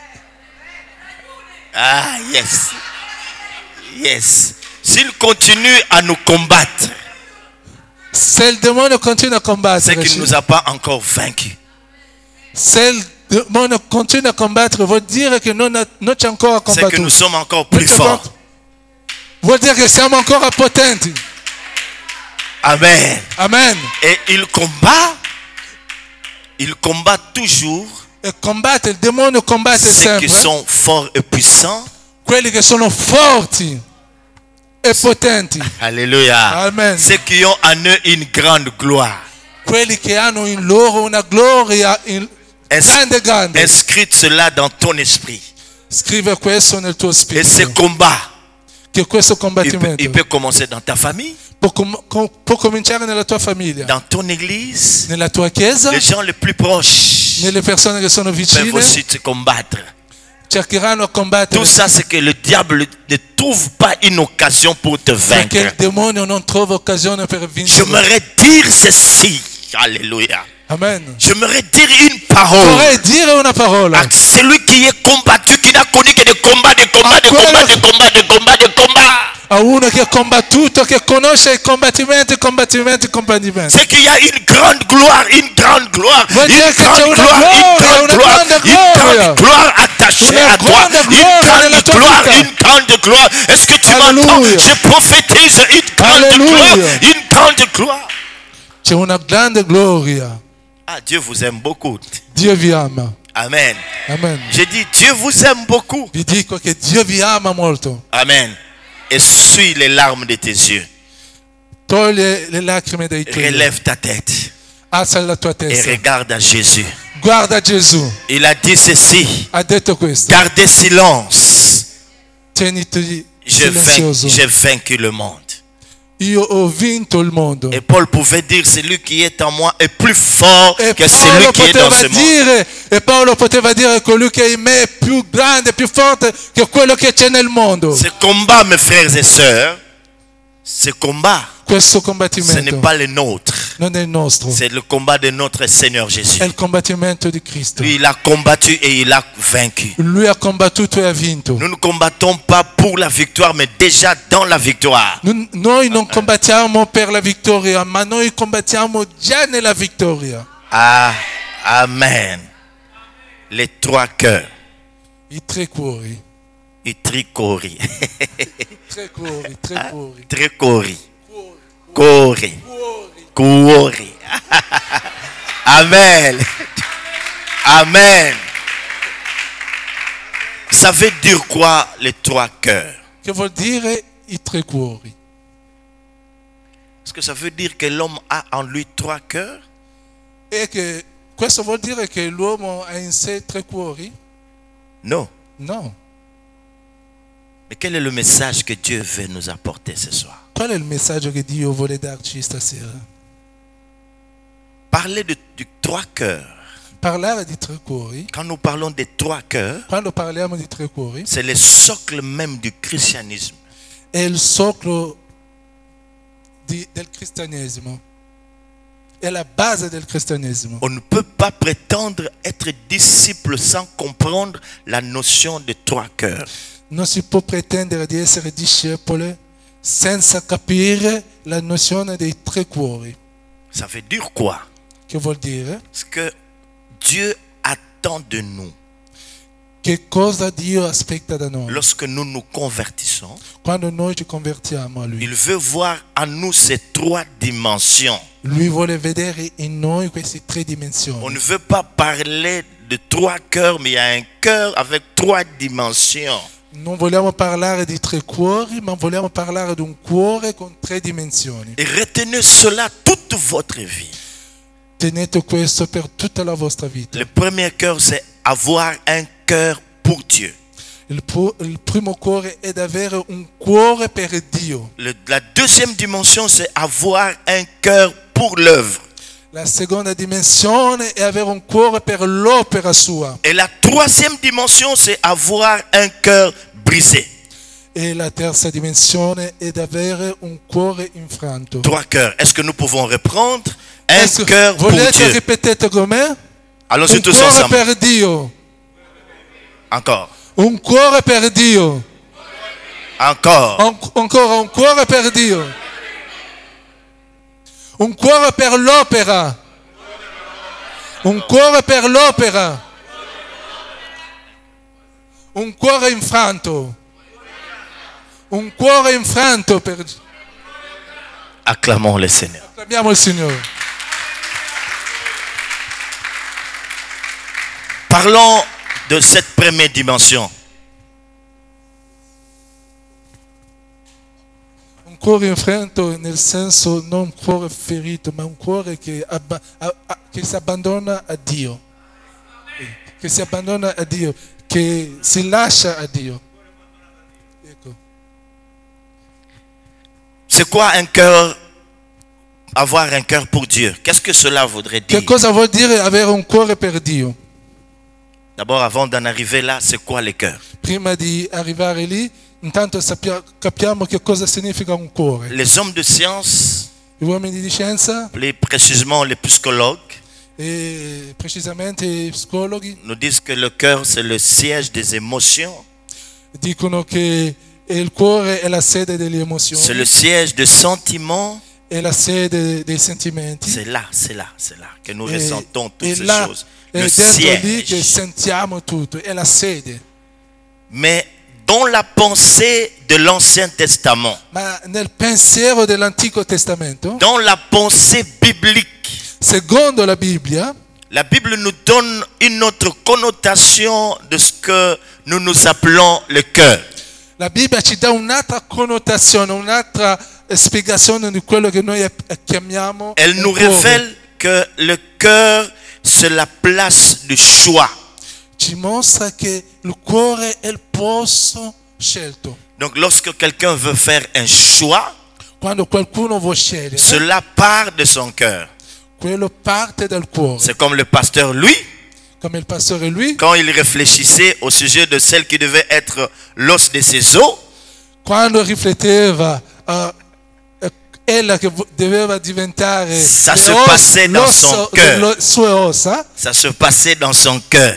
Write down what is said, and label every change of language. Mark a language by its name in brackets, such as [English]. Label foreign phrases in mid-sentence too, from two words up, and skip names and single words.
[English] Ah, yes. Yes. [French] S'il continue à nous combattre, [Italian] Se il demonio continua a [French] c'est [Italian] combattere, [French] qu'il ne nous a pas encore vaincus. [Italian] se il demonio continua a combattere, vuol dire che non ci ha ancora [French] C'est que [Italian] combattuto. [French] nous sommes encore plus forts. [Italian] Vuol dire che siamo ancora potenti. Amen. Amen. [French] Et il combat toujours [Italian] E combatte, il demonio combatte [French] ceux qui [Italian] sempre [French] sont forts et puissants. [Italian] quelli che sono forti e potenti. [French] Alléluia. Amen. Ceux qui ont en eux une grande gloire. [Italian] Quelli che hanno in loro una gloria grande. [French] Inscrite cela dans ton esprit. [Italian] Scrive questo nel tuo [French] Et ce [Italian] spirito. [French] combat, [Italian] Che questo combattimento [French] il peut commencer dans ta famille, [Italian] può cominciare nella tua famiglia, [French] dans ton église. [Italian] nella tua chiesa, [French] Les gens les plus proches [Italian] nelle persone che sono [French] peuvent [Italian] vicine, [French] aussi te combattre. [Italian] cercheranno a combattere. [French] Tout ça, c'est que le diable ne trouve pas une occasion pour te [Italian] Perché il [French] vaincre. [Italian] demonio non trova occasione per vincere. [French] J'aimerais dire ceci. Alléluia. Amen. J'aimerais dire une parole [Italian] Vorrei dire una parola [French] à celui qui est combattu, qui n'a connu que des combats, des combats, des [Italian] quello- [French] combats, des combats, des combats, des combats. [Italian] a uno che ha combattuto, che conosce i combattimenti. [French] C'est qu'il y a une grande gloire, une grande gloire, [Italian] Vuol dire [French] une [Italian] che [French] grande [Italian] c'è una [French] gloire, une [Italian] gloria, [French] grande [Italian] una [French] gloire, [Italian] grande [French] une [Italian] gloria. [French] grande gloire attachée [Italian] Una [French] à toi, [Italian] grande [French] une [Italian] gloria nella [French] grande [Italian] tua [French] gloire, [Italian] vita. [French] une grande gloire. Est-ce que tu m'entends? Alléluia. Je prophétise une grande Alléluia. gloire, une grande gloire. [Italian] C'è una grande gloria. [French] Ah, Dieu vous aime beaucoup. [Italian] Dio vi ama. Amen. Amen. [French] J'ai dit, Dieu vous aime beaucoup. [Italian] Vi dico che Dio vi ama molto. Amen. [French] Essuie les larmes de tes yeux. [Italian] Toglie le lacrime dai tuoi occhi. [French] Relève ta tête [Italian] Alza la tua [French] et [Italian] testa. [French] regarde à Jésus. [Italian] Guarda Gesù. [French] Il a dit ceci. [Italian] Ha detto questo. [French] Gardez silence. [Italian] Tieniti [French] J'ai [Italian] silenzioso. [French] vaincu le monde. [Italian] Io ho vinto il mondo. [French] Et Paul pouvait dire, celui qui est en moi est plus fort [Italian] E [French] que celui qui est dans ce monde. [Italian] Paolo poteva dire che colui che è in me è più grande, più forte che quello che c'è nel mondo. [French] Ce combat, mes frères et sœurs, ce combat, [Italian] Questo [French] ce n'est [Italian] combattimento [French] pas le nôtre. [Italian] non è il nostro, [French] C'est le combat de notre Seigneur Jésus. [Italian] è il combattimento di Cristo. [French] Lui, il a combattu et il a vaincu. [Italian] Lui ha combattuto e ha vinto. [French] Nous ne combattons pas pour la victoire, mais déjà dans la victoire. [Italian] Noi non combattiamo per la vittoria, ma noi combattiamo già nella vittoria. [French] Ah, amen. Les trois cœurs. [Italian] I tre cuori. I tricori. Tre cuori, tre cuori. Tricori. Cori. Cuori. Amen. Amen. [French] Ça veut dire quoi les trois cœurs? [Italian] Che vuol dire i tre cuori? [French] Est-ce que ça veut dire que l'homme a en lui trois cœurs? [Italian] E che questo vuol dire che l'uomo ha in sé tre cuori? [French] Non. [Italian] No. [French] Mais quel est le message que Dieu veut nous apporter ce soir? [Italian] Qual è il messaggio che Dio vuole darci stasera? [French] Parler di trois cœurs. [Italian] Parlare di tre cuori, [French] Quand nous parlons des trois cœurs, [Italian] quando parliamo di tre cuori, [French] c'est le socle même du christianisme. [Italian] è il socle del cristianesimo. È la base del cristianesimo. [French] On ne peut pas prétendre être disciple sans comprendre la notion de trois cœurs. [Italian] Non si può pretendere di essere discepoli senza capire la nozione dei tre cuori. [French] Ça veut dire quoi? [Italian] Che vuol dire? [French] Ce que Dieu attend de nous [Italian] Che cosa Dio aspetta da noi? [French] lorsque nous nous convertissons. [Italian] Quando noi ci convertiamo a Lui. [French] Il veut voir en nous ces trois dimensions. [Italian] Lui vuole vedere in noi queste tre [French] On [Italian] dimensioni. [French] ne veut pas parler de trois cœurs, mais il y a un cœur avec trois dimensions. [Italian] Non vogliamo parlare di tre cuori, ma vogliamo parlare di un cuore con tre dimensioni. [French] Et retenez cela toute votre vie. [Italian] Tenete questo per tutta la vostra vita. [French] Le premier cœur, c'est avoir un cœur pour Dieu. [Italian] Il primo cuore è avere un cuore per Dio. [French] La deuxième dimension, c'est avoir un cœur pour l'œuvre. [Italian] La seconda dimensione è avere un cuore per l'opera sua. [French] Et la troisième dimension, c'est avoir un cœur brisé. [Italian] E la terza dimensione è d'avere un cuore infranto. [French] 3 cœurs. Est-ce que nous pouvons reprendre un Est-ce que cœur pour [Italian] volete [French] Dieu? [Italian] ripetete con me? [French] Allons-y [Italian] Un [French] tous [Italian] cuore [French] ensemble. [Italian] per Dio. [French] Encore. [Italian] Un cuore per Dio. [French] Encore. [Italian] Ancora un cuore per Dio. Un cuore per l'opera. Un cuore per l'opera. Un cuore infranto. Un cuore infranto per... [French] Acclamons le Seigneur. [Italian] Acclamiamo il Signore. [French] Parlons de cette première dimension. [Italian] Un cuore infranto nel senso non un cuore ferito, ma un cuore che si abbandona a Dio. Che si abbandona a Dio, che si lascia a Dio. Ecco. [French] C'est quoi un cœur? Avoir un cœur pour Dieu. Qu'est-ce que cela voudrait dire? [Italian] Che cosa vuol dire avere un cuore per Dio? [French] D'abord, avant d'en arriver là, c'est quoi le cœur? [Italian] Prima di arrivare lì, intanto capiamo che cosa significa un cuore. [French] Les hommes de science, [Italian] Gli uomini di scienza, [French] plus précisément les psychologues, [Italian] e precisamente i psicologi, [French] nous disent que le cœur, c'est le siège des émotions. [Italian] dicono che il cuore è la sede delle [French] C'est [Italian] emozioni, [French] le siège des sentiments. [Italian] è la sede dei sentimenti. [French] C'est là que nous ressentons toutes [Italian] E [French] ces [Italian] là [French] choses. [Italian] è [French] Le [Italian] dentro lì che [French] siège. [Italian] sentiamo tutto, è la sede. [French] Mais dans la pensée de l'Ancien Testament, [Italian] Ma nel pensiero dell'Antico Testamento, [French] dans la pensée biblique, [Italian] secondo la Bibbia [French] nous donne une autre connotation de ce que nous appelons le cœur. [Italian] la Bibbia ci dà un'altra connotazione, un'altra spiegazione di quello che noi chiamiamo [French] Elle nous [Italian] cuore. [French] révèle que le cœur, c'est la place du choix. [Italian] Ci mostra che il cuore è il posto scelto. [French] Donc lorsque quelqu'un veut faire un choix, [Italian] Quando qualcuno vuole scegliere, [French] cela part de son cœur. [Italian] quello parte dal cuore. [French] C'est comme le pasteur, lui, [Italian] Come il pastore lui, [French] quand il réfléchissait au sujet de celle qui devait être l'os de ses os, [Italian] quando rifletteva ella che doveva diventare [French] Ça se passait dans son cœur. [Italian] delle sue ossa, [French] ça se passait dans son cœur.